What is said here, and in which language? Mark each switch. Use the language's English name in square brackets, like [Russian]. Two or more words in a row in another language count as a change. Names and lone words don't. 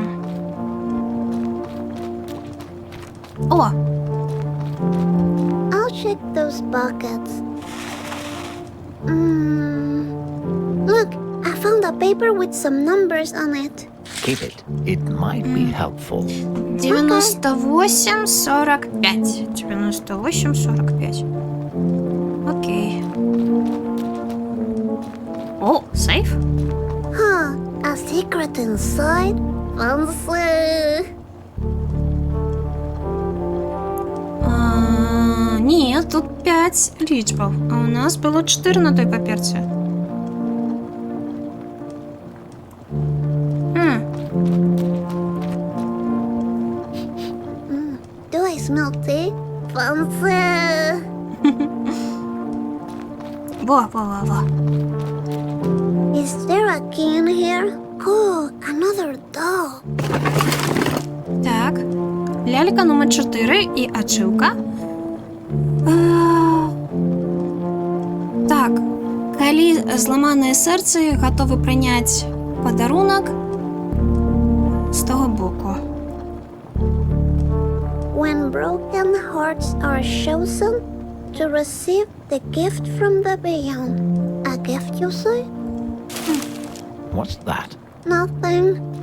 [English] О, I'll check those buckets. Look, I found a paper with some numbers on it. Keep it. It might be helpful. 98-45. 98-45. [Belarusian] Окей. О, сейф? [English] Huh, a secret inside? Fancy. [Belarusian] Ні, тут 5 лічбаў, а у нас было 4 на той паперці. [English] Do I smell tea? Fancy. [Belarusian] Во. [English] Is there a key in here? Oh, another doll. [Belarusian] Так. Лялька номер 4 і ачивка. Так. Калі зламанае сэрцы гатовы прыняць падарунак з того боку. [English] When broken hearts are chosen to receive the gift from the beyond. A gift, you say? What's that? Nothing.